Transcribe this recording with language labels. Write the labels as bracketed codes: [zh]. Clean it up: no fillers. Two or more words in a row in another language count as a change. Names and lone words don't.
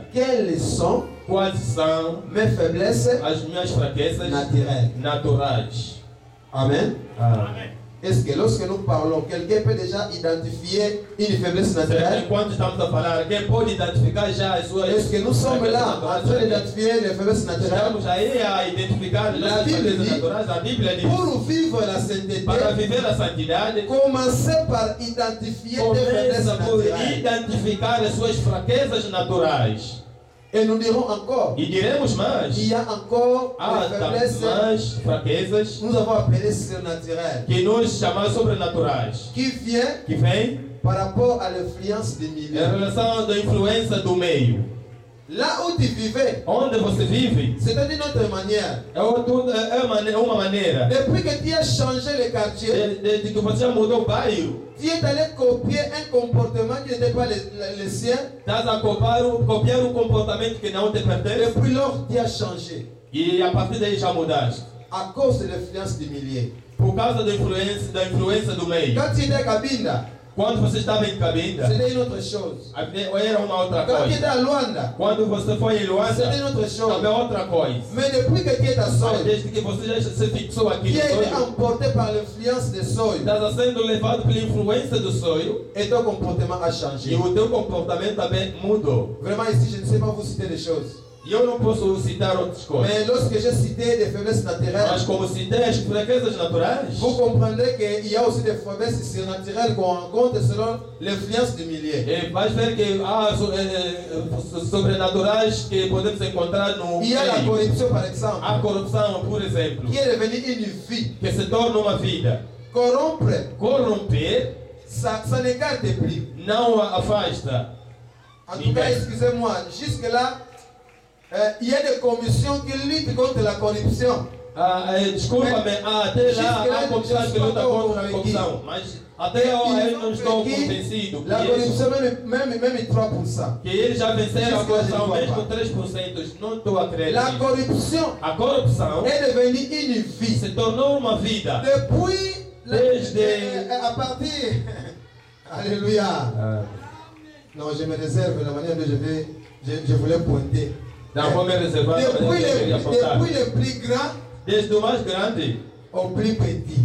[fr] quelles sont [pt] quais são [fr] mes faiblesses [pt] as minhas fraquezas [fr] naturelles. [pt] naturais. [fr] Amen. [pt] Amém. [fr] Est-ce que lorsque nous parlons, quelqu'un peut déjà identifier une faiblesse naturelle? [pt] Enquanto estamos a falar, quem pode identificar já as suas [fr] Est-ce que nous sommes là en train d'identifier les faiblesses naturelles? [pt] Estamos aí a identificar as [fr] La [pt] nossas [fr] Bible [pt] fraquezas [fr] dit, [pt] naturais. A Bíblia diz: [fr] Pour vivre la sainteté, [pt] para viver a santidade, [fr] commencez par identifier tes faiblesses [pt] começa por [fr] naturelles. [pt] identificar as suas fraquezas naturais. [fr] Et nous dirons encore, [pt] E diremos mais, [fr] il y a encore [pt] há [fr] des faiblesses, [pt] mais fraquezas [fr] nous avons appelé surnaturelles, [pt] que nós chamamos sobrenaturais, [fr] qui vient [pt] que vem [fr] par rapport à l'influence des milieux. [pt] em relação da influência do meio. [fr] Là où tu vivais, [pt] Onde você vive [fr] c'était d'une autre manière. [pt] é uma maneira [fr] Depuis que tu as changé le quartier, [pt] de que você já mudou o bairro. [fr] tu es allé copier un comportement qui n'était pas le sien. [pt] Estás a copiar um comportamento que não te pertence [fr] Depuis lors, tu as changé. [pt] e a partir daí já mudaste. [fr] À cause de l'influence du milieu. [pt] Por causa da influência do meio. [fr] Quand tu étais à Cabinda, [pt] Quando você estava em Cabinda, [fr] c'était une autre chose. [pt] era uma outra [fr] Quand tu étais [pt] coisa. [fr] à Luanda, [pt] Quando você foi em [fr] c'était [pt] Luanda, [fr] une autre chose. [pt] também é outra coisa. [fr] Mais depuis que tu es à [pt] Mas [fr] Soy, [pt] desde que você já se fixou aqui [fr] tu [pt] no [fr] as été [pt] sonho, [fr] emporté par l'influence de Soy [pt] estás sendo levado pela influência do sonho [fr] et ton comportement a [pt] e [fr] changé. [pt] o teu comportamento também mudou. [fr] Vraiment ici, je ne sais pas vous citer des choses. [pt] E eu não posso citar outras coisas. [fr] Mais lorsque j'ai cité des faiblesses [pt] Mas [fr] naturelles, [pt] como citei as fraquezas naturais, [fr] vous comprendrez qu'il y a aussi des faiblesses surnaturelles qu'on rencontre selon l'influence du milieu. [pt] vais ver que há sobrenaturais que podemos encontrar no [fr] Il y a la [pt] meio. [fr] corruption, par exemple, [pt] A corrupção, por exemplo, [fr] qui est devenue une vie. [pt] que se torna uma vida. [fr] Corrompre, [pt] Corromper [fr] ça n'écarte plus. [pt] não afasta. [fr] En tout cas, excusez-moi, jusque-là, il y a des commissions qui luttent contre la corruption. [pt] Desculpa-me, até lá há comissões que lutam contra a corrupção, mas até eu não estou convencido [fr] La corruption, même 3%. [pt] que eles já venceram a corrupção, mesmo 3%. Não estou a crer. [fr] La corruption [pt] A corrupção [fr] est devenue une vie. [pt] se tornou uma vida. [fr] Depuis, [pt] Desde- [fr] à partir. Alléluia. Non, je me réserve la manière dont je voulais pointer. [pt] Não vou me reservar para [fr] Depuis [pt] eu apontar. [fr] le plus grand [pt] Desde o mais grande [fr] au plus petit.